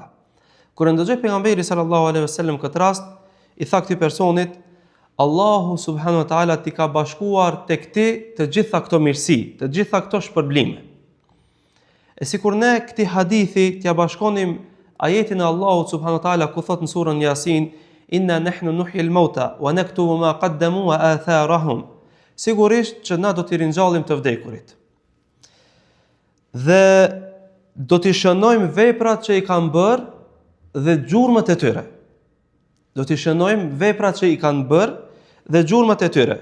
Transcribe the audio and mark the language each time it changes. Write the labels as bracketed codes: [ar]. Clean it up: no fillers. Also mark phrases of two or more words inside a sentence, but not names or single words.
[sq] Kur e ndëgjoi pejgamberi [ar] صلى الله عليه وسلم [sq] këtë rast, i tha këtij personit, [ar] الله سبحانه وتعالى [sq] t'i ka bashkuar tek ti të gjitha këto mirësi, të gjitha këto shpërblime. E sikur ne këtij hadithi t'ja bashkonim ajetin e Allahut [ar] سبحانه وتعالى [sq] ku thot në surën Yasin, [ar] إنا نحن نحيي الموتى ونكتب ما قدموا وآثارهم. [sq] Sigurisht që na do t'i ringjallim të vdekurit. Dhe do t'i shënojmë veprat që i kanë bërë dhe gjurmët e tyre. Do t'i shënojmë veprat që i kanë bërë dhe gjurmët e tyre.